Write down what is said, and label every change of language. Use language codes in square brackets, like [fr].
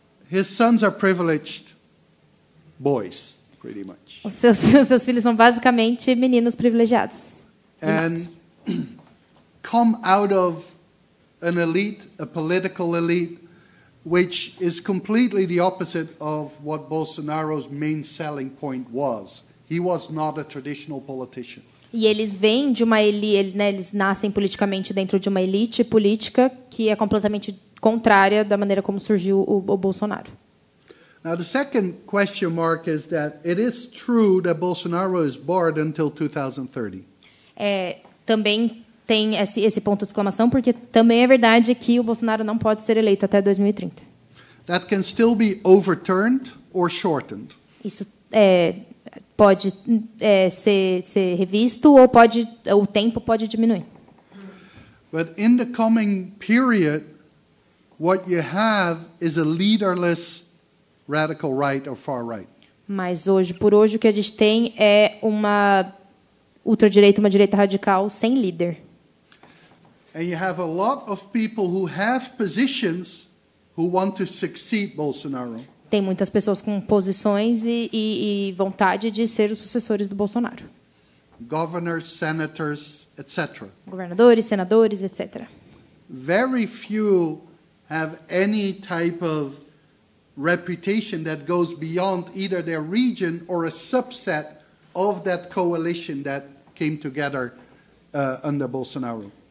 [en] His sons are privileged boys, pretty much. [pt] Os seus filhos são basicamente meninos privilegiados. [en] And come out of an elite, a political elite, which is completely the opposite of what Bolsonaro's main selling point was. He was not a traditional politician. [pt] E eles vêm de uma elite, né, eles nascem politicamente dentro de uma elite política que é completamente contrária da maneira como surgiu o Bolsonaro. [en] Now, the second question mark is that it is true that Bolsonaro is barred until 2030. [pt] Também tem esse ponto de exclamação, porque também é verdade que o Bolsonaro não pode ser eleito até 2030. [en] That can still be overturned or shortened. [pt] Isso pode ser revisto ou o tempo pode diminuir. [en] But in the coming period, what you have is a leaderless radical right or far right. [pt] Mas por hoje o que a gente tem é uma ultradireita, uma direita radical sem líder. [en] And you have a lot of people who have positions who want to succeed Bolsonaro. [pt] Tem muitas pessoas com posições e vontade de ser os sucessores do Bolsonaro. [en] Governors, senators, etc. [pt] Governadores, senadores, etc. [en] Very few have any type of reputation that goes beyond either their region or a subset of that coalition that came together under Bolsonaro.